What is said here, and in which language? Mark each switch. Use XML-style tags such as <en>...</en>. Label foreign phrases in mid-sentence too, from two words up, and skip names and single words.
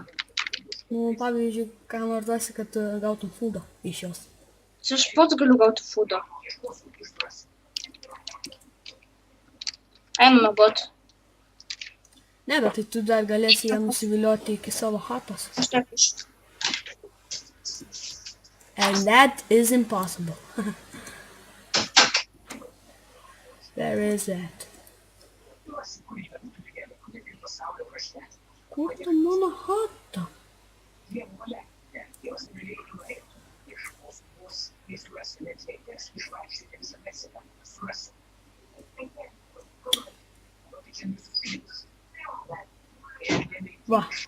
<lt>Nu, pavyzdžiui, ką nors duosi, kad gautum fūdo iš jos. Čia aš pats galiu gauti fūdo. Einam miegot. Ne, bet tai tu dar galėsi ją nusivilioti iki savo chatos. Aš tiek iš...</lt> <en>And that is impossible. Where is that?</en> <lt>Kur ta mano chata? Va.</lt>